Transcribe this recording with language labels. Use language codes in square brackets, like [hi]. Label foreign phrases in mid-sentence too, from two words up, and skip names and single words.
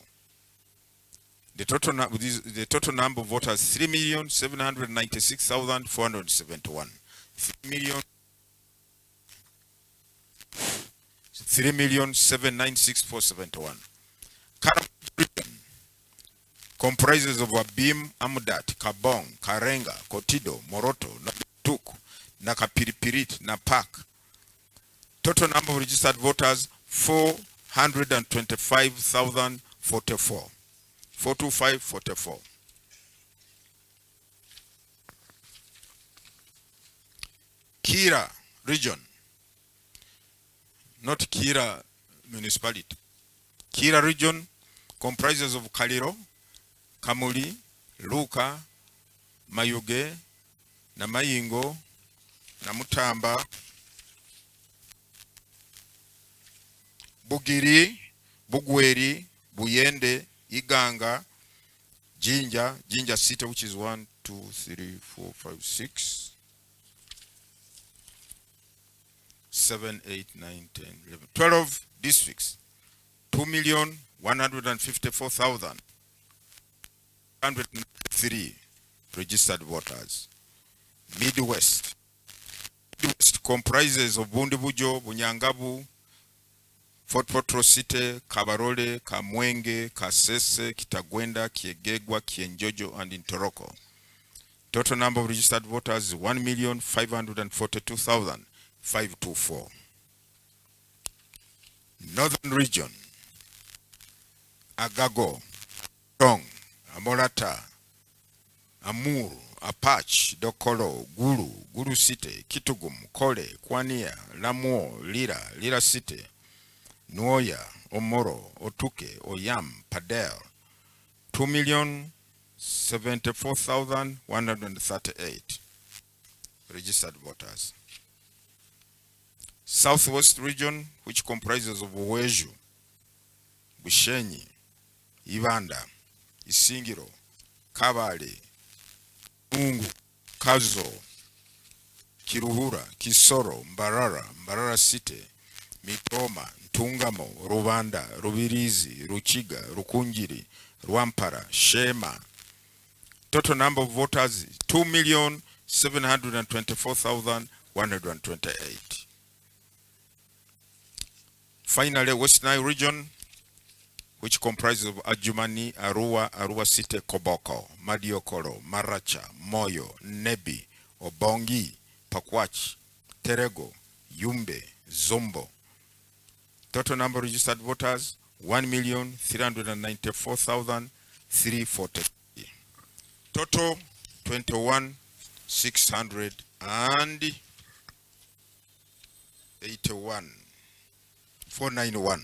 [en] The total number of voters 3,796,471. 3,796,471. Karamojong region comprises of Abim, Amudat, Kabong, Karenga, Kotido, Moroto, Natuk, Nakapiripirit, Napak. Total number of registered voters 425,044. 425,44. Kira region, not Kira municipality. Kira region comprises of Kaliro, Kamuli, Luka, Mayuge, Namayingo, Namutamba, Bugiri, Bugweri, Buyende, Iganga, Jinja City, which is 1, 2, 3, 4, 5, 6, 7, 8, 9, 10, 11, 12 districts. 2,154,103 registered voters. Midwest comprises of Bundibujo, Bunyangabu, Fort Potro City, Kabarole, Kamwenge, Kasese, Kitagwenda, Kiegegwa, Kienjojo, and Intoroko. Total number of registered voters is 1,542,524. Northern region. Agago, Tong, Amorata, Amur, Apache, Dokolo, Guru City, Kitugum, Kole, Kwania, Lamuo, Lira City, Nuoya, Omoro, Otuke, Oyam, Padel. 2,074,138 registered voters. Southwest region, which comprises of Uweju, Bushenyi, Ibanda, Isingiro, Kabale, Mungu, Kazo, Kiruhura, Kisoro, Mbarara City, Mitoma, Ntungamo, Rwanda, Rubirizi, Ruchiga, Rukunjiri, Rwampara, Shema. Total number of voters 2,724,128. Finally, West Nile region, which comprises of Adjumani, Arua City, Koboko, Madiokoro, Maracha, Moyo, Nebi, Obongi, Pakwach, Terego, Yumbe, Zombo. Total number of registered voters 1,394,343. Total 21,681. 491.